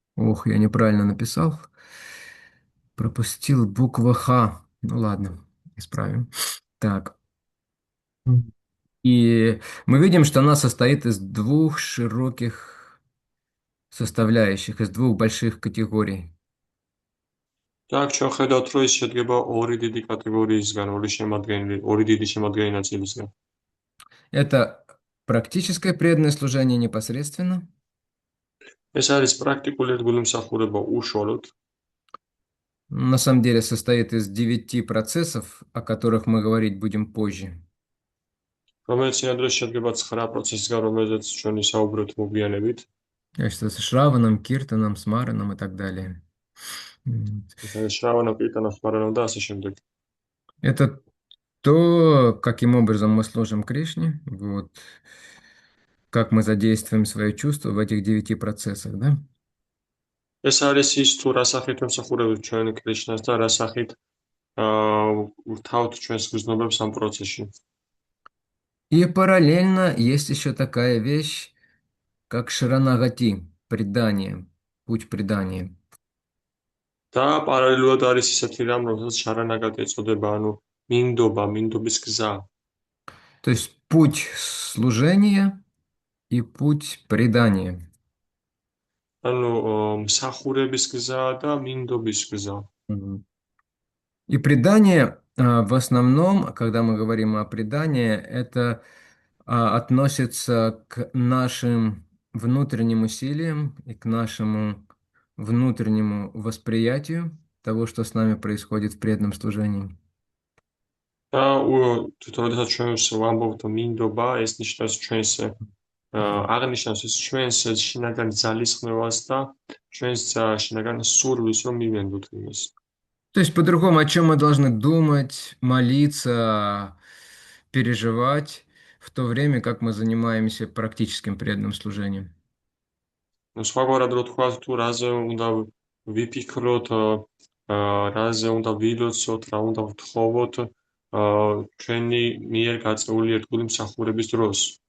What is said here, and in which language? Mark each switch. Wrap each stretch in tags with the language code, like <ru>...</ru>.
<ru>Ох, я неправильно написал. Пропустил буква Х. Ну ладно, исправим. Так. И мы видим, что она состоит из двух широких составляющих, из двух больших категорий.</ru> <ka>და აქ ჩვენ ხედავთ, რომ ის შედგება ორი დიდი კატეგორიისგან, ორი დიდი შემადგენელი ნაწილისგან.</ka> <ru>Это практическое преданное служение непосредственно,</ru> <ka>ეს არის პრაქტიკული ერთგულმსახურება უშუალოდ,</ka> <ru>на самом деле состоит из 9 процессов, о которых мы говорить будем позже.</ru> <ka>რომელიც ინდოეთში შედგება 9 პროცესისგან, რომელზეც ჩვენ ვისაუბრებთ მოგვიანებით.</ka> <ru>То есть с Шраваном, Киртаном, Смараном и так далее.</ru> <ka>ეს არის შრავანა, პიტანა, სმარანა და ასე შემდეგ.</ka> <ru>Это то, каким образом мы служим Кришне, вот, как мы задействуем свои чувства в этих 9 процессах, да?</ru> <ka>ეს არის ის თუ რა სახით ვემსახურებთ ჩვენ კრიშნას და რა სახით ვთავთ ჩვენს გრძნობებს ამ პროცესში.</ka> <ru>И параллельно есть еще такая вещь, как Шаранагати, предание, путь предания.</ru> <ka>და პარალელურად არის ისეთი რამ, რომელსაც შარანაგატი ეწოდება, ანუ მინდობის გზა.</ka> <ru>То есть путь служения и путь предания.</ru> <ka>ანუ მსახურების გზა და მინდობის гза. Мгм.</ka> <ru>И предание в основном, когда мы говорим о предании, это относится к нашим внутренним усилиям и к нашему внутреннему восприятию того, что с нами происходит в преданном служении.</ru> <ka>და თვითონ როდესაც ჩვენ ვამბობთ მინდობა, ეს ნიშნავს ჩვენს აღნიშნავს ეს ჩვენს შინაგან ძალისხმევას და ჩვენს შინაგან სურვილს, რომ მივენდოთ იმას.</ka> <ru>То есть, по-другому, о чем мы должны думать, молиться, переживать, в то время как мы занимаемся практическим преданным служением.</ru> <ka>სხვაგვარად რო თქვა, თუ რაზე უნდა ვიფიქროთ, რაზე უნდა ვილოცოთ, რა უნდა ვთხოვოთ ჩვენი მიერ გაწეული ერთგული მსახურების დროს.</ka>